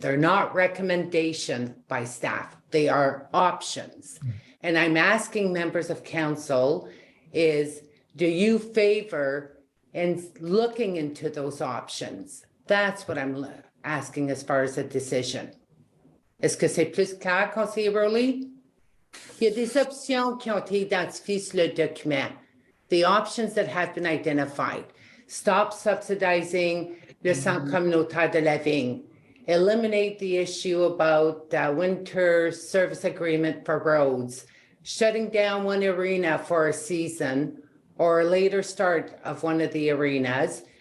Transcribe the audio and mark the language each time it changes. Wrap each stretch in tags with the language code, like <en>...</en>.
<en>They're not recommendation by staff. They are options. And I'm asking members of council is, do you favor in looking into those options? That's what I'm asking as far as a decision.</en> <fr>Est-ce que c'est plus clair, conseiller Rowley? Il y a des options qui ont été identifiées sur le document.</fr> <en>The options that have been identified. Stop subsidizing le centre communautaire de la Vigne. Eliminate the issue about winter service agreement for roads. Shutting down one arena for a season or a later start of one of the arenas.</en>